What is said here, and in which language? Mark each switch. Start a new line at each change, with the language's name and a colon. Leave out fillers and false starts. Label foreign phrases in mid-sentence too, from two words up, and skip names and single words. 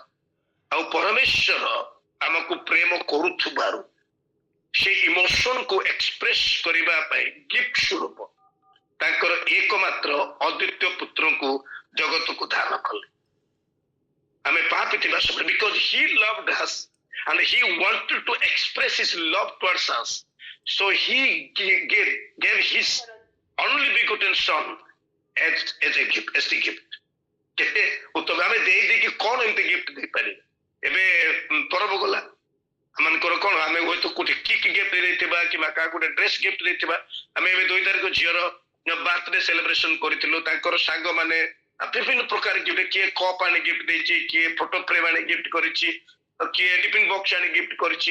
Odia: ଆଉ ପରମେଶ୍ୱର ଆମକୁ ପ୍ରେମ କରୁଥିବାରୁ ସେ ଇମୋସନକୁ ଏକ୍ସପ୍ରେସ କରିବା ପାଇଁ ଗିଫ୍ଟ ସ୍ୱରୂପ ତାଙ୍କର ଏକମାତ୍ର ଅଦ୍ୱିତୀୟ ପୁତ୍ରଙ୍କୁ ଜଗତକୁ ଦାନ କଲେ। ଆମେ ପାପୀ ଥିବା ସମୟରେ,
English: because he loved us and he wanted to express his love towards us, so he gave his only begotten son as a gift, as the gift.
Odia: କେତେ ଉତ୍ତମ ଆମେ ଦେଇକି କଣ ଏମିତି ଗିଫ୍ଟ ଦେଇପାରିବା? ଏବେ ପରବ ଗଲା, ଆମମାନଙ୍କର କଣ ଆମେ ହୁଏତ କୋଉଠି
English: cake gift
Odia: ଦେଇଥିବା କିମ୍ବା କାହାକୁ ଗୋଟେ
English: dress gift
Odia: ଦେଇଥିବା। ଆମେ ଏବେ 2 ତାରିଖ ଝିଅର
English: birthday celebration
Odia: କରିଥିଲୁ। ତାଙ୍କର ସାଙ୍ଗମାନେ ବିଭିନ୍ନ ପ୍ରକାର ଗିଫ୍ଟ, କିଏ କପ୍ ଆଣି ଗିଫ୍ଟ ଦେଇଛି, କିଏ
English: photo frame
Odia: ଆଣି ଗିଫ୍ଟ କରିଛି, କିଏ
English: tiffin box
Odia: ଆଣି ଗିଫ୍ଟ କରିଛି।